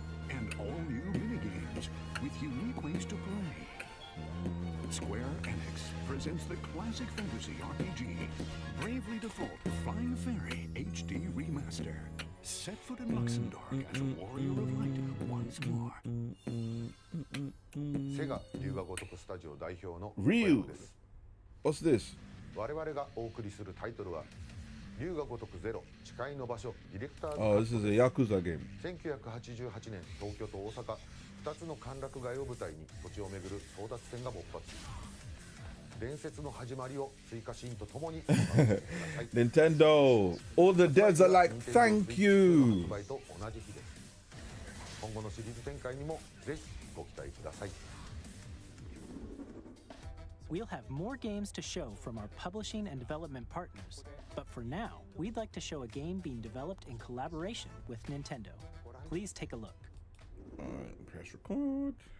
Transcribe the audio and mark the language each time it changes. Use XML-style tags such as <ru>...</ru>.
<en>And all new minigames with unique ways to play. Square Enix presents the classic fantasy RPG, Bravely Default Flying Fairy HD Remaster. Set foot in Luxembourg as a warrior of light once more.</en> <ja>セガ龍が如くスタジオ代表の Ryu. です。</ja> <en>What's this?</en> <ja>我々がお送りするタイトルは龍が如くゼロ誓いの場所ディレクターズ</ja> <en>Oh, this is a Yakuza game.</en> <ja>1988年東京と大阪2つの歓楽街を舞台に土地をめぐる争奪戦が勃発。伝説の始まりを追加シーンとともに</ja> <en>Nintendo. All the devs are like, thank you.</en> <ja>発売と同じ日です。今後のシリーズ展開にもぜひご期待ください。</ja> <en>We'll have more games to show from our publishing and development partners, but for now, we'd like to show a game being developed in collaboration with Nintendo. Please take a look. Alright, press record.</en>